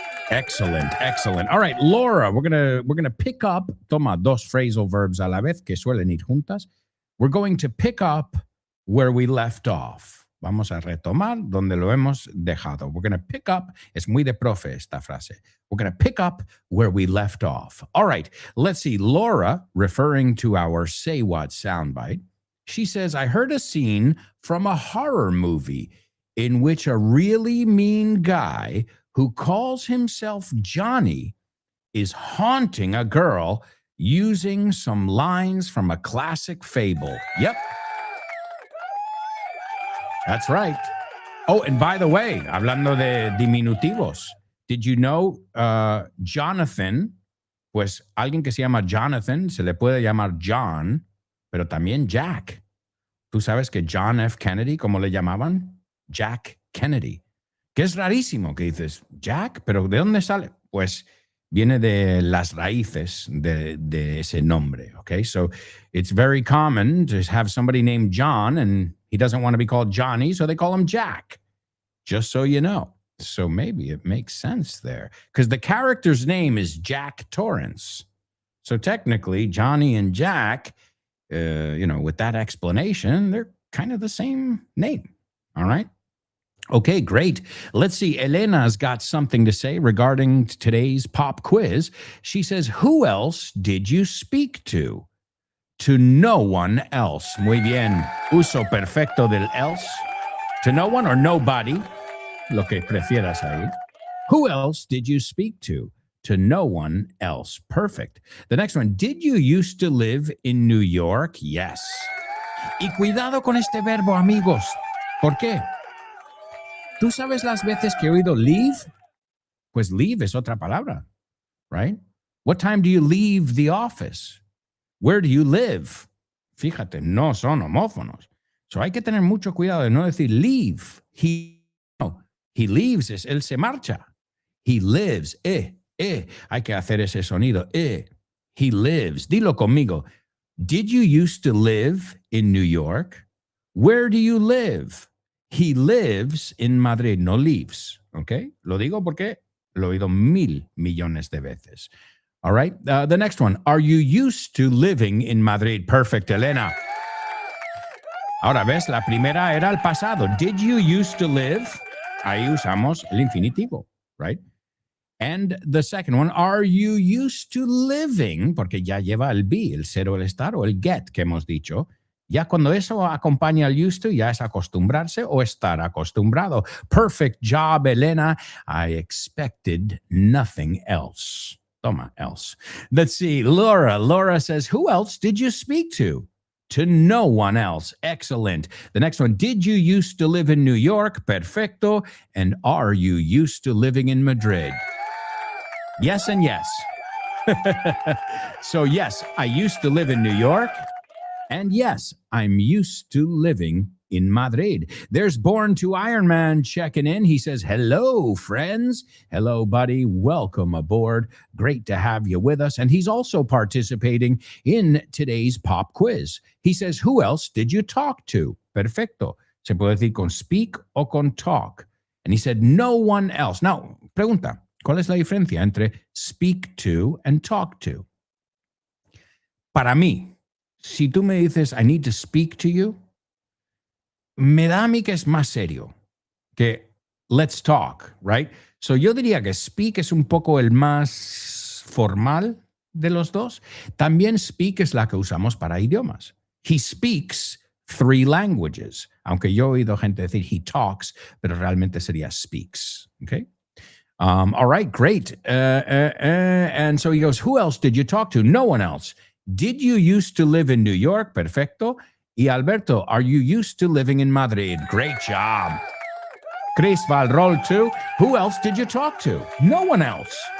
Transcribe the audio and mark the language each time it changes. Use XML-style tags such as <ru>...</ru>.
<en>Excellent, excellent. All right, Laura, we're gonna pick up.</en> <es>Toma dos phrasal verbs a la vez que suelen ir juntas.</es> <en>We're going to pick up where we left off.</en> <es>Vamos a retomar donde lo hemos dejado.</es> <en>We're going to pick up.</en> <es>Es muy de profe esta frase.</es> <en>We're going to pick up where we left off. All right, let's see. Laura, referring to our Say What soundbite, she says, I heard a scene from a horror movie in which a really mean guy who calls himself Johnny is haunting a girl using some lines from a classic fable. Yep. That's right. Oh, and by the way,</en> <es>hablando de diminutivos,</es> <en>did you know Jonathan?</en> <es>Pues alguien que se llama Jonathan se le puede llamar John, pero también Jack. ¿Tú sabes que John F. Kennedy, cómo le llamaban? Jack Kennedy. Que es rarísimo que dices, Jack, pero ¿de dónde sale? Pues viene de las raíces de ese nombre, okay?</es> <en>So it's very common to have somebody named John and he doesn't want to be called Johnny, so they call him Jack, just so you know. So maybe it makes sense there because the character's name is Jack Torrance. So technically, Johnny and Jack, with that explanation, they're kind of the same name, all right? Okay, great. Let's see. Elena's got something to say regarding today's pop quiz. She says, who else did you speak to? To no one else.</en> <es>Muy bien. Uso perfecto del else.</es> <en>To no one or nobody.</en> <es>Lo que prefieras ahí.</es> <en>Who else did you speak to? To no one else. Perfect. The next one. Did you used to live in New York?</en> <es>Yes. Y cuidado con este verbo, amigos. ¿Por qué? ¿Tú sabes las veces que he oído leave? Pues leave es otra palabra, right?</es> <en>What time do you leave the office? Where do you live?</en> <es>Fíjate, no son homófonos. So hay que tener mucho cuidado de no decir leave.</es> <en>He leaves</en> <es>es él se marcha.</es> <en>He lives,</en> <es>Hay que hacer ese sonido, He lives. Dilo conmigo.</es> <en>Did you used to live in New York? Where do you live? He lives in Madrid, no lives, ¿ok?</en> <es>Lo digo porque lo he oído 1,000 millones de veces.</es> <en>All right, the next one. Are you used to living in Madrid?</en> <es>Perfect, Elena. Ahora, ¿ves? La primera era el pasado.</es> <en>Did you used to live?</en> <es>Ahí usamos el infinitivo,</es> <en>right? And the second one, are you used to living?</en> <es>Porque ya lleva el be, el ser o el estar o el get que hemos dicho. Ya cuando eso acompaña al used to, ya es acostumbrarse o estar acostumbrado.</es> <en>Perfect job, Elena. I expected nothing else. Toma else. Let's see. Laura says, who else did you speak to? To no one else. Excellent. The next one. Did you used to live in New York? Perfecto. And are you used to living in Madrid? Yes and yes. So yes, I used to live in New York. And yes, I'm used to living in Madrid. There's Born to Iron Man checking in. He says, hello, friends. Hello, buddy. Welcome aboard. Great to have you with us. And he's also participating in today's pop quiz. He says, who else did you talk to?</en> <es>Perfecto. Se puede decir con speak o con talk.</es> <en>And he said, no one else.</en> <es>Now, pregunta, ¿cuál es la diferencia entre speak to and talk to? Para mí, si tú me dices,</es> <en>I need to speak to you,</en> <es>me da a mí que es más serio que</es> <en>let's talk,</en> <es>right? So yo diría que speak es un poco el más formal de los dos. También speak es la que usamos para idiomas.</es> <en>He speaks 3 languages,</en> <es>aunque yo he oído gente decir he talks, pero realmente sería speaks, okay?</es> <en>All right, great. And so he goes, who else did you talk to? No one else. Did you used to live in New York? Perfecto. Y Alberto, are you used to living in Madrid? Great job. Chris Valrol too. Who else did you talk to? No one else.</en>